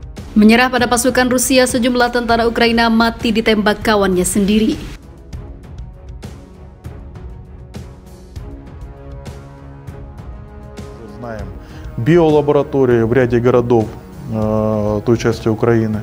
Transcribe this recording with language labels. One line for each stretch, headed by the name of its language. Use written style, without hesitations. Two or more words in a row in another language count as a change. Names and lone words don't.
Indonesian: Menyerah pada pasukan Rusia, sejumlah tentara Ukraina mati ditembak kawannya sendiri.
Russian: Знаем биолаборатории в ряде городов той части Украины.